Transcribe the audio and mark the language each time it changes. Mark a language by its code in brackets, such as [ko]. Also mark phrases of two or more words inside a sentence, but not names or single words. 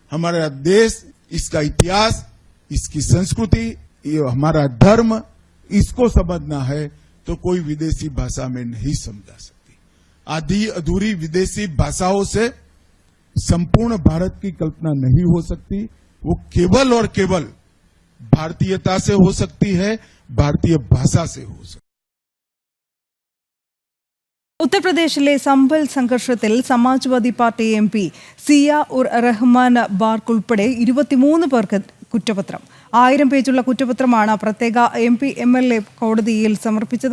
[hi] हमारा देश, इसका इतिहास, इसकी संस्कृति, ये हमारा धर्म, इसको समझना है तो कोई विदेशी भाषा में नहीं समझा सकती। आधी अधूरी विदेशी भाषाओं से संपूर्ण भारत की कल्पना नहीं हो सकती। वो केवल और केवल भारतीयता से हो सकती है, भारतीय भाषा से हो सकती है। [ml] ഉത്തർപ്രദേശിലെ സംഭൽ സംഘർഷത്തിൽ സമാജ്വാദി പാർട്ടി MP സിയ ഉർ റഹ്മാൻ ബാർക്ക് ഉൾപ്പെടെ 23 പേർക്ക് കുറ്റപത്രം. 1000 പേജുള്ള കുറ്റപത്രമാണ് പ്രത്യേക MP MLA കോടതിയിൽ സമർപ്പിച്ചത്.